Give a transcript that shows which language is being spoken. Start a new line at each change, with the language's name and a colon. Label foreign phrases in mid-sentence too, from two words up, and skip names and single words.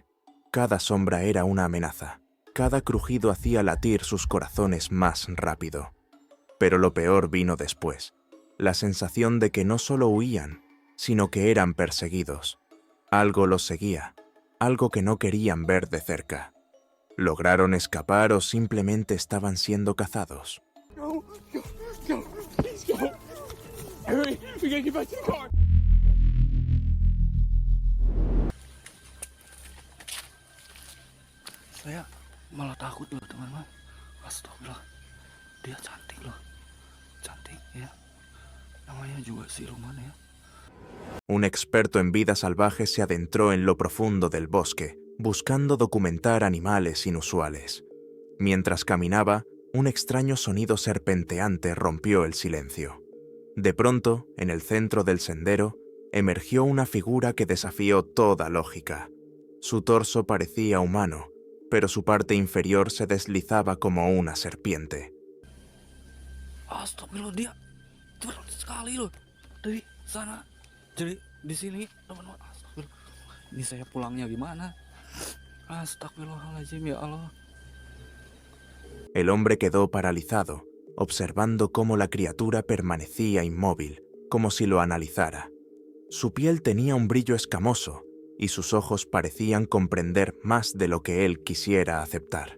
Spanish: Cada sombra era una amenaza. Cada crujido hacía latir sus corazones más rápido. Pero lo peor vino después. La sensación de que no solo huían, sino que eran perseguidos. Algo los seguía, algo que no querían ver de cerca. ¿Lograron escapar o simplemente estaban siendo cazados?
Indonesian: Saya malah takut loh teman-teman. Astagfirullah. Dia cantik loh. Cantik ya. Namanya juga siluman ya.
Spanish: Un experto en vida salvaje se adentró en lo profundo del bosque, buscando documentar animales inusuales. Mientras caminaba, un extraño sonido serpenteante rompió el silencio. De pronto, en el centro del sendero, emergió una figura que desafió toda lógica. Su torso parecía humano, pero su parte inferior se deslizaba como una serpiente.
Indonesian: Astagfirullah, dia berat sekali loh dari sana. Jadi di sini teman-teman. Astagfirullah. Ini saya pulangnya gimana?
Arabic: أستغفر الله العظيم يا الله.
Spanish: El hombre quedó paralizado, observando cómo la criatura permanecía inmóvil, como si lo analizara. Su piel tenía un brillo escamoso y sus ojos parecían comprender más de lo que él quisiera aceptar.